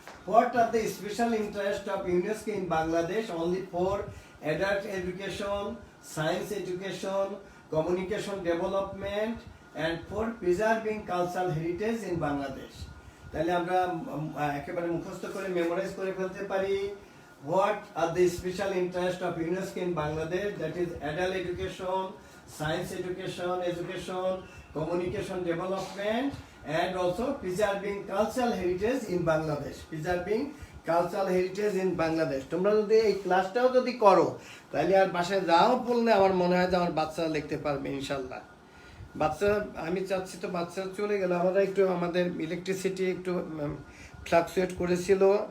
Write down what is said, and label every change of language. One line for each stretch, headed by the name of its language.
English: What are the special interest of UNESCO in Bangladesh? Only for adult education, science education, communication development, and for preserving cultural heritage in Bangladesh.
Bangla: তাহলে আমরা একেবারে মুখস্থ করে memorise করে ফেলতে পারি।
English: What are the special interest of UNESCO in Bangladesh? That is adult education, science education, communication development, and also preserving cultural heritage in Bangladesh. Preserving cultural heritage in Bangladesh.
Bangla: তোমরা যদি এই ক্লাসটাও যদি করো তাহলে আর বাসায় যাও পড়লে আমার মনে হয় যে আমার বাচ্চারা লিখতে পারবে ইনশাল্লাহ। বাচ্চা, আমি চাচ্ছি তো বাচ্চারা চলে গেল, আমরা একটু আমাদের ইলেকট্রিসিটি একটু ফ্লাকচুয়েট করেছিল।